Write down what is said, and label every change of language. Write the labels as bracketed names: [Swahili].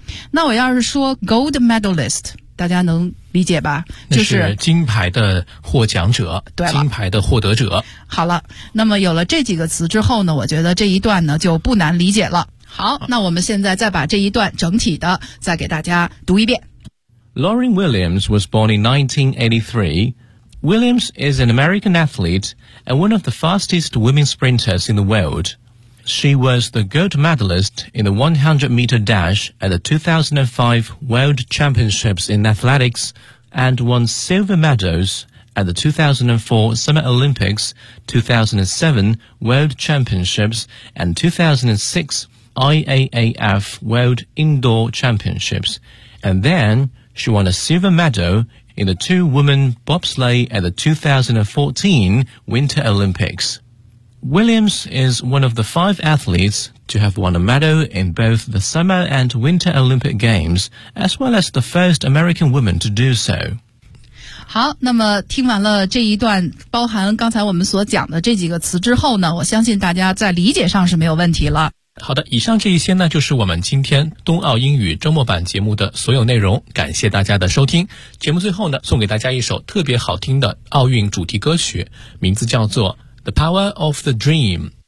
[Chinese] 那我要是说 gold medalist， 大家能理解吧？就是金牌的获奖者，对，金牌的获得者。好了，那么有了这几个词之后呢，我觉得这一段呢就不难理解了。好，那我们现在再把这一段整体的再给大家读一遍。 [English] Lauren Williams was born in 1983. Williams is an American athlete and one of the fastest women sprinters in the world. She was the gold medalist in the 100-meter dash at the 2005 World Championships in Athletics and won silver medals at the 2004 Summer Olympics, 2007 World Championships and 2006 IAAF World Indoor Championships. And then she won a silver medal in the two-woman bobsleigh at the 2014 Winter Olympics. Williams is one of the five athletes to have won a medal in both the Summer and Winter Olympic Games, as well as the first American woman to do so. [Chinese] 好，那么听完了这一段包含刚才我们所讲的这几个词之后呢，我相信大家在理解上是没有问题了。好的，以上这一些呢，就是我们今天冬奥英语周末版节目的所有内容，感谢大家的收听。节目最后呢，送给大家一首特别好听的奥运主题歌曲，名字叫做The Power of the Dream.